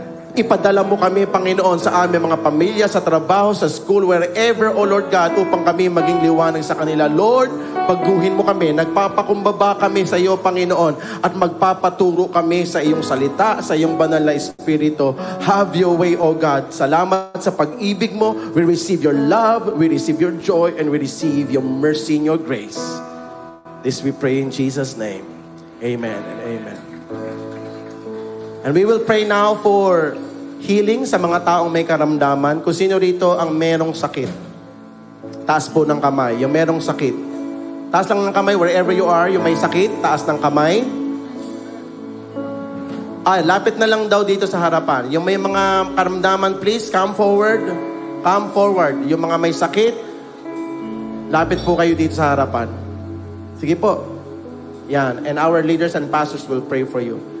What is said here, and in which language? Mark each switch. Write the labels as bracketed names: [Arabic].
[Filipino] Ipadala mo kami, Panginoon, sa aming mga pamilya, sa trabaho, sa school, [English] wherever, O Lord God, [Filipino] upang kami maging liwanag sa kanila. Lord, baguhin mo kami. Nagpapakumbaba kami sa iyo, Panginoon, at magpapaturo kami sa iyong salita, sa iyong banal na Espiritu. [English] Have your way, O God. [Filipino] Salamat sa pag-ibig mo. [English] We receive your love, we receive your joy, and we receive your mercy and your grace. This we pray in Jesus' name. Amen and amen. And we will pray now for healing [Filipino] sa mga taong may karamdaman. Kung sino rito ang merong sakit, taas po ng kamay. Yung merong sakit, taas lang ng kamay [English] wherever you are. [Filipino] Yung may sakit, taas ng kamay. Lapit na lang daw dito sa harapan. Yung may mga karamdaman, [English] please come forward. Come forward. [Filipino] Yung mga may sakit, lapit po kayo dito sa harapan. Sige po. Yan. [English] And our leaders and pastors will pray for you.